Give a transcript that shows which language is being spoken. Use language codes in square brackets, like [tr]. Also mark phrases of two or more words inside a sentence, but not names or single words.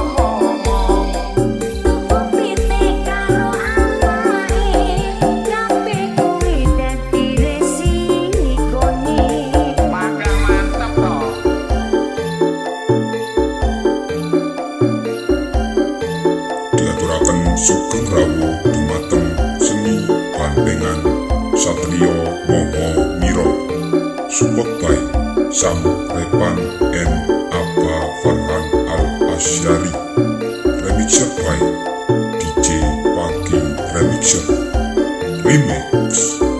[jv] Tuku pitik karo anake, kabeh kuwi dadi resikone. Padahal mantep toh. Diaturaken sugeng rawuh dumateng seni bantengan Satrio Moho Miro. [en] Support by Sam Repan and Abba Farhan Al Asyari. Remixer by DJ Funky Remixer Remix.